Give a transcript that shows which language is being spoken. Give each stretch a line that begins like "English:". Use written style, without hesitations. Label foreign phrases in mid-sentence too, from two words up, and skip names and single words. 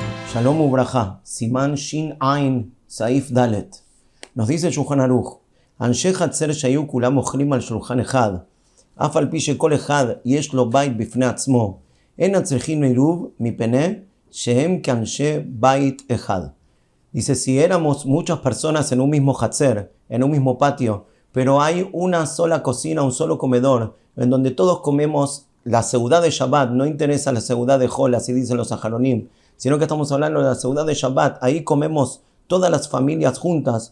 Hebrew: שלום וברכה, סימן ש"ע, סעיף ד.
Spanish: Nos dice el
Hebrew: Shulchan Aruch, אנשי חצר שהיו כולם אוכלים על שולחן אחד, אף על פי שכל אחד יש לו בית בפני עצמו, אין צריכין עירוב מפני שהם כאנשי בית אחד.
Spanish: Dice, si éramos muchas personas en un mismo Hatzer, en un mismo patio, pero hay una sola cocina, un solo comedor, en donde todos comemos la seudá de Shabbat, no interesa la seudá de Hol, así dicen los Saharonim, sino que estamos hablando de la seudá de Shabbat, ahí comemos todas las familias juntas.